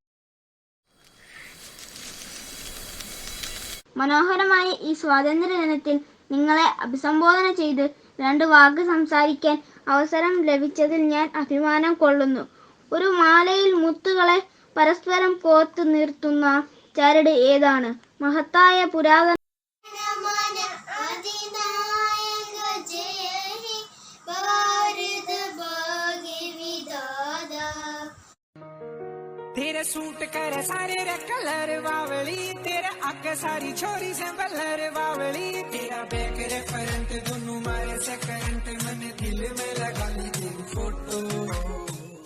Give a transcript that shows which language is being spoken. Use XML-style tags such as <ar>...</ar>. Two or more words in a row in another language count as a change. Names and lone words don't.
<ml>മനോഹരമായ ഈ സ്വാതന്ത്ര്യ ദിനത്തിൽ നിങ്ങളെ അഭിസംബോധന ചെയ്ത് 2 വാക്ക് സംസാരിക്കാൻ അവസരം ലഭിച്ചതിൽ ഞാൻ അഭിമാനം കൊള്ളുന്നു. ഒരു മാലയിൽ മുത്തുകളെ പരസ്പരം കോർത്തു നിർത്തുന്ന ചരട് ഏതാണ്? മഹത്തായ പുരാതന</ml> <bgc>तेरे सूट कर सारे रे कलर बावली, तेरा अक सारी छोरी से बलर बावली, तेरा बैक रे फ्रंट दोनों मारे से करंट, मन दिल में लगा ली तेरी फोटो.</bgc>